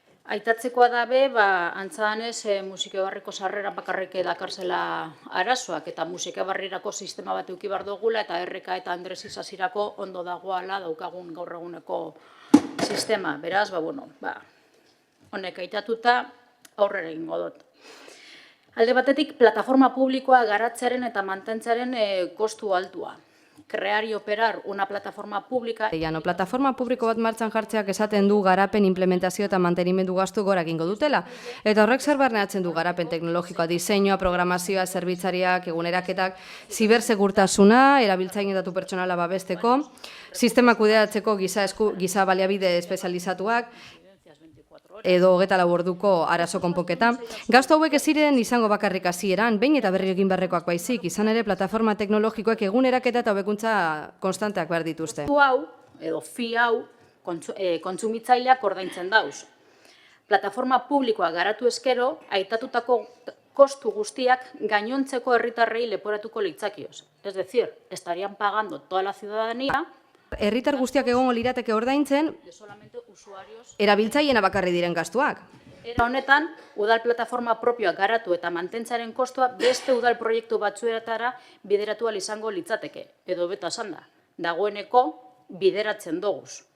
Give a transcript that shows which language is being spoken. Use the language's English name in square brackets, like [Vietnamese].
[Basque] Aitatzekoa dabe, antzadanez musike barriko sarrera bakarrik dakarzela arazoak, eta musike barrirako sistema bat eduki behar dugula, eta RK eta Andres Isasirako ondo dagoala daukagun gaur eguneko sistema. Beraz, honek aitatuta aurrera egingo dut. Alde batetik, plataforma publikoa garatzearen eta mantentzearen kostu altua. [Spanish] Crear y operar una plataforma pública. [Basque] Plataforma publiko bat martxan jartzeak esaten du garapen, implementazio eta mantenimendu gastu gora egingo dutela. Eta horrek zer barneatzen du garapen teknologikoa, diseinua, programazioa, zerbitzariak, eguneraketak, zibersegurtasuna, erabiltzaile datu pertsonala babesteko, sistema kudeatzeko giza baliabide espezializatuak, edo 24 orduko arazo konponketa. Gastu hauek ez ziren izango bakarrik hasieran, behin eta berri egin beharrekoak baizik, izan ere plataforma teknologikoek eguneraketa eta hobekuntza konstanteak behar dituzte. Hau, edo fi hau, kontsumitzaileak ordaintzen dauz. Plataforma publikoa garatu eskero, aitatutako kostu guztiak gainontzeko herritarrei leporatuko litzakioz. [Spanish] Es decir, estarían pagando toda la ciudadanía. [Basque] Herritar guztiak egongo lirateke ordaintzen, erabiltzaileena bakarri diren gastuak. Era honetan, udal plataforma propioak garatu eta mantentzaren kostua beste udal proiektu batzuetara bideratu ahal izango litzateke. Edo beta esan da, dagoeneko bideratzen doguz.